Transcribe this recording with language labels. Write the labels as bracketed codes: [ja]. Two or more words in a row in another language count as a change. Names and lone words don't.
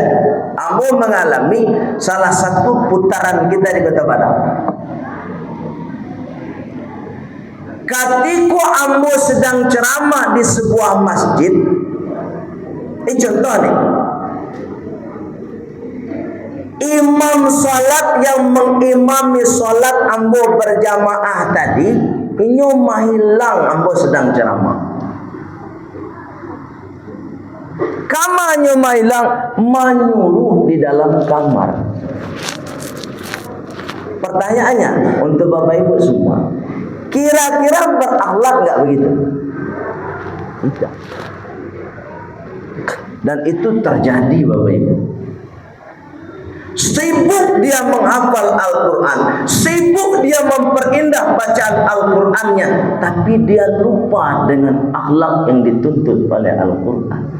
[id] Ambo mengalami salah satu putaran kita di Kota Padang. Ketika Ambo sedang ceramah di sebuah masjid, ini contoh nih. Imam salat yang mengimami salat ambo berjamaah tadi, [min] inyo mahilang ambo [id] sedang ceramah. Kamarnya mahilang, menyuruh di dalam kamar. Pertanyaannya untuk Bapak Ibu semua, kira-kira berakhlak enggak begitu? Tidak. Dan itu terjadi Bapak Ibu. Sibuk dia menghafal Al-Quran, sibuk dia memperindah bacaan Al-Qurannya, tapi dia lupa dengan akhlak yang dituntut oleh Al-Quran.